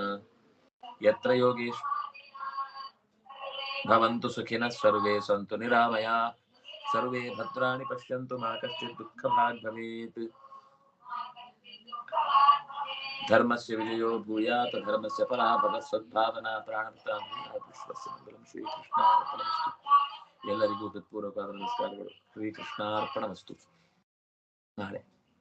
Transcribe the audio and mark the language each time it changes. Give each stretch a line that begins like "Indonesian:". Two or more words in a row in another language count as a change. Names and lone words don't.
Sanskrit: ಯತ್ರ ಯೋಗೇಶ್ ಭವಂತು ಸುಖಿನಃ ಸರ್ವೇ ಸಂತು ನಿರಾಮಯಾಃ ಸರ್ವೇ ಭದ್ರಾಣಿ ಪಶ್ಯಂತು ಮಾ ಕಶ್ಚಿತ್ ದುಃಖಭಾಗ್ ಭವೇತ್. ಧರ್ಮಸ್ಯ ವಿಜಯೋ ಭೂಯಾತ್ ಧರ್ಮಸ್ಯ ಪರಾಭವಃ ಸದ್ಭಾವನಾ ಪ್ರಾಣಪ್ರಾಣ ವಿಶ್ವಸ್ಯ ಮಂಗಲಂ. ಶ್ರೀಕೃಷ್ಣಾರ್ಪಣಮಸ್ತು.
Kannada: ಎಲ್ಲರಿಗೂ ಹೃತ್ಪೂರ್ವಕವಾದ ನಮಸ್ಕಾರಗಳು.
Sanskrit: ಶ್ರೀಕೃಷ್ಣಾರ್ಪಣಮಸ್ತು. ನಾಳೆ